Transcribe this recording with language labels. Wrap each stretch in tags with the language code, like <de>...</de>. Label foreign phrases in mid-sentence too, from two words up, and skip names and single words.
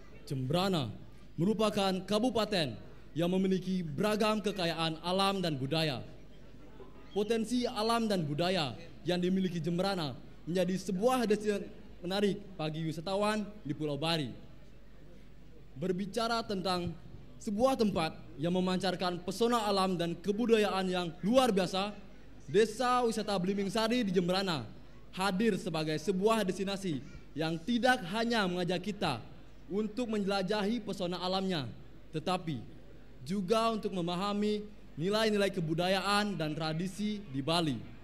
<id>Jembrana merupakan kabupaten yang memiliki beragam kekayaan alam dan budaya. Potensi alam dan budaya yang dimiliki Jembrana menjadi sebuah destinasi menarik bagi wisatawan di Pulau Bari. Berbicara tentang sebuah tempat yang memancarkan pesona alam dan kebudayaan yang luar biasa, Desa Wisata Blimbing Sari di Jembrana hadir sebagai sebuah destinasi yang tidak hanya mengajak kita untuk menjelajahi pesona alamnya, tetapi juga untuk memahami nilai-nilai kebudayaan dan tradisi di Bali.</id>